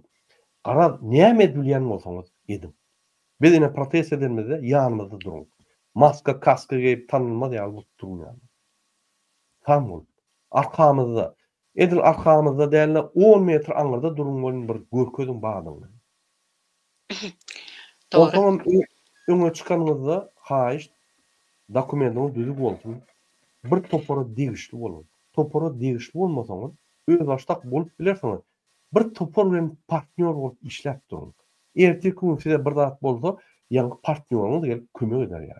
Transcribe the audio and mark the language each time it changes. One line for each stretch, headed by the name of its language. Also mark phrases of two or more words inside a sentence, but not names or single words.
Turkmen: Qarab, näme edilýän bolsaňyz edim. Biz ine protest edilmede ýanymyzda duruň. Maska, kaska giyip tanınmaz ýaly durýan. Tamam. Arkamızda, edil arkamızda däle 10 metr aňyrda duruň bolan bir görkezin bagyny. Doğru. O zaman öňe çykanyňyzda haýyş dokumentyň düzü bolsun. Bir topara degişli bolun. Topara degişli bolmasaňyz öz başdak bolup bilersiňiz. Bir topar bilen partner bolup işläp duruň. Erteki gün size bir zat bolsa, ýa-ni partneriňiz gelip kömek eder ýa.